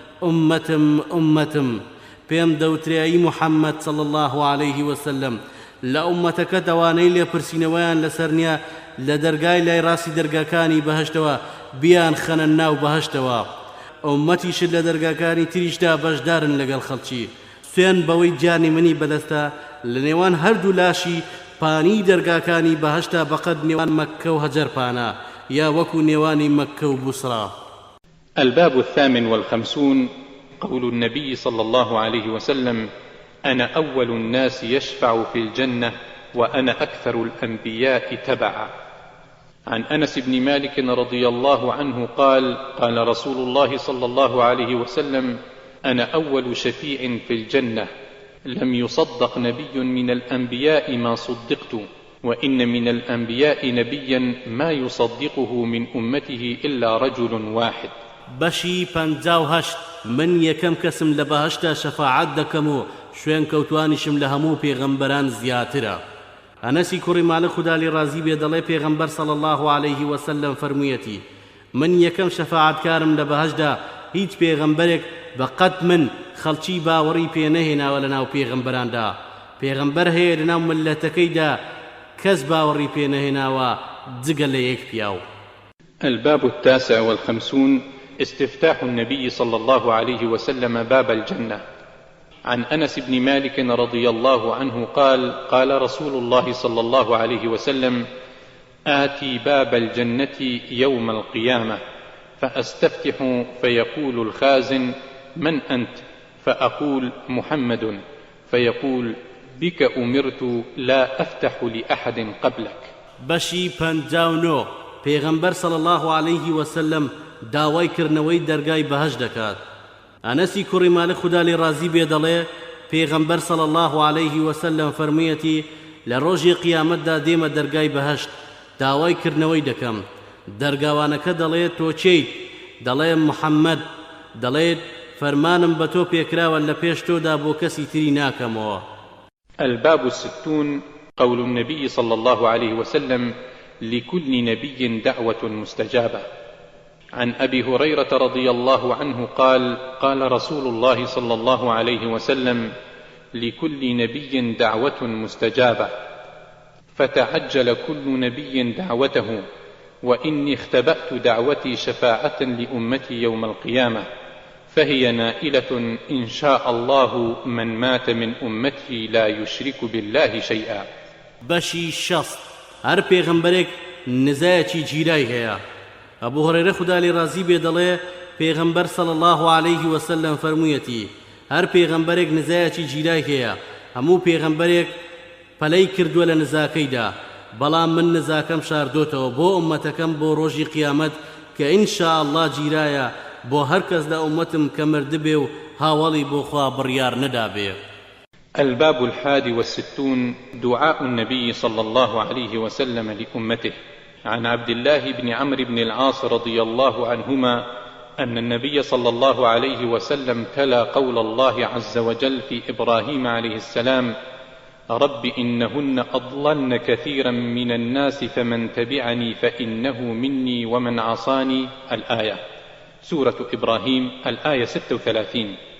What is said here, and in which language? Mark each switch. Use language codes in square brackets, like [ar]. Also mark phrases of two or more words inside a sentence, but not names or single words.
[ckb] ئوممەتم پێم دەوترێ ئەی محەممەد [ar] صلی الله عليه وسلم [ckb] لە ئوممەتەکەت ئەوانەی لێپرسینەوەیان لەسەر نییە لە دەرگای لای ڕاستی دەرگاکانی بەهەشتەوە بیان خەنە ناو بەهەشتەوە ئوممەتیشت لە دەرگاکانی تریشدا بەشدارن لەگەڵ خەڵکی سوێن بەوەی جانی منی بەدەستە لە نێوان هەردوو لاشی پانی دەرگاکانی بەهەشتا بەقەد نێوان مەککە و هەجەرپانە یا وەکو نێوانی مەککە و بوسرا. [ar] الباب 58 قول النبي صلى الله عليه وسلم أنا أول الناس يشفع في الجنة وأنا أكثر الأنبياء تبعا. عن أنس بن مالك رضي الله عنه قال قال رسول الله صلى الله عليه وسلم أنا أول شفيع في الجنة لم يصدق نبي من الأنبياء ما صدقت وإن من الأنبياء نبيا ما يصدقه من أمته إلا رجل واحد. [ckb] بەشی 58 من یەکەم کەسم لە بەهەشتا شەفاعەت دەکەم و شوێن کەوتوانیشم لە هەموو پێغەمبەران زیاترە. ئەنەسی کوڕی مالک خوددا لێ ڕازی بێ دەڵێ پێغەمبەر [ar] صلی الله عليه وسلم [ckb] فەرموویەتی من یەکەم شەفاعەتکارم لە بەهەشدا هیچ پێغەمبەرێک بەقەد من خەڵکی باوەڕی پێ نەهێناوە لە ناو پێغەمبەراندا پێغەمبەر هەیە لە ناو ملەتەکەیدا کەس باوەڕی پێ نەهێناوە جگە لە یەک پیاو. [ar] الباب 59 استفتاح النبي صلى الله عليه وسلم باب الجنة. عن أنس بن مالك رضي الله عنه قال قال رسول الله صلى الله عليه وسلم آتي باب الجنة يوم القيامة فأستفتح فيقول الخازن من أنت؟ فأقول محمد فيقول بك أمرت لا أفتح لأحد قبلك. [ckb] بەشی 59 پێغەمبەر [ar] صلی الله عليه وسلم [ckb] داوای کردنەوەی دەرگای بەهەشت دەکات. ئەنەسی کوڕی مالک خوددا لێ ڕازی بێ دەڵێ پێغەمبەر [ar] صلی الله عليه وسلم [ckb] فەرموویەتی لە ڕۆژی قیامەتدا دێمە دەرگای بەهەشت داوای کردنەوەی دەکەم دەرگاوانەکە دەڵێت تۆ چیت؟ دەڵێ محەممەد دەڵێت فەرمانم بە تۆ پێکراوە لە پێش تۆدا بۆ کەسی تری ناکەمەوە. [ar] الباب 60 قول النبي صلى الله عليه وسلم لكل نبي دعوة مستجابة. عن أبي هريرة رضي الله عنه قال قال رسول الله صلى الله عليه وسلم لكل نبي دعوة مستجابة فتعجل كل نبي دعوته وإني اختبأت دعوتي شفاعة لأمتي يوم القيامة فهي نائلة إن شاء الله من مات من أمتي لا يشرك بالله شيئا. [ckb] بەشی 60 هەر پێغەمبەرێک نزایەکی جیرای هەیە. ئەبوو هورەیرە خوددا لێ ڕازی بێ دەڵێ پێغەمبەر [ar] صلی الله عليه وسلم [ckb] فەرموویەتی هەر پێغەمبەرێک نزایەکی جیرای هەیە هەموو پێغەمبەرێک پەلەی کردووە لە نزاکەیدا بەڵام من نزاکەم شاردۆتەوە بۆ ئوممەتەکەم بۆ ڕۆژی قیامەت کە [ar] ئینشاء الله [ckb] جیرایە بۆ هەر کەس لە ئوممەتم کە مردبێ و هاوڵی بۆ خوا بڕیار نەدابێ. [ar] الباب 61 دعاء النبي صلى الله عليه وسلم لأمته. عن عبد الله بن عمرو بن العاص رضي الله عنهما أن النبي صلى الله عليه وسلم تلا قول الله عز وجل في إبراهيم عليه السلام رب إنهن أضللن كثيرا من الناس فمن تبعني فإنه مني ومن عصاني الآية سورة إبراهيم الآية 36.